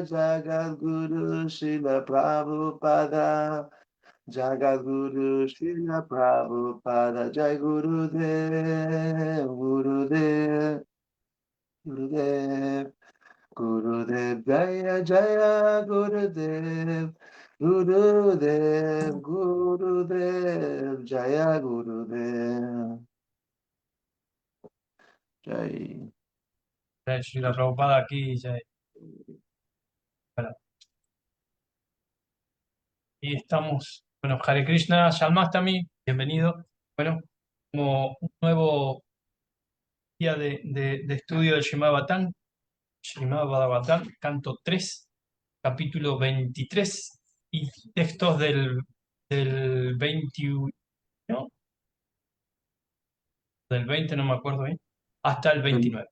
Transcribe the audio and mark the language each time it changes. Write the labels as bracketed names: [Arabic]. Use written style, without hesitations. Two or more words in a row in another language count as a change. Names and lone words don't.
[Sanskrit] Jagat Guru Srila Prabhupada, Jagat Guru Srila Prabhupada, Jai Gurudev, Gurudev, Gurudev, Gurudev, Jaya Jaya Gurudev, Gurudev, Gurudev, Jaya Gurudev, Jai. [Spanish] Srila Prabhupada aquí. Bueno, y estamos, bueno, [Sanskrit] Hare Krishna, Shalmastami, [Spanish] bienvenido. Bueno, como un nuevo día de estudio del Srimad Bhagavatam, canto 3, capítulo 23, y textos del 21, del 20, no me acuerdo bien, hasta el 29.